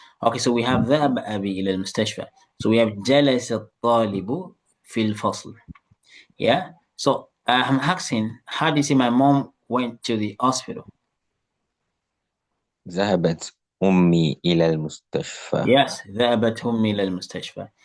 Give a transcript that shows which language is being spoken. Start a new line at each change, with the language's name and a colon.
English: Okay, so we have
Arabic: ذهب أبي إلى المستشفى.
English: So we have
Arabic: جلس الطالب في الفصل.
English: Yeah. So I'm asking, how do you say my mom went to the hospital?
Arabic: ذهبت أمي إلى المستشفى. Yes, ذهبت أمي إلى المستشفى.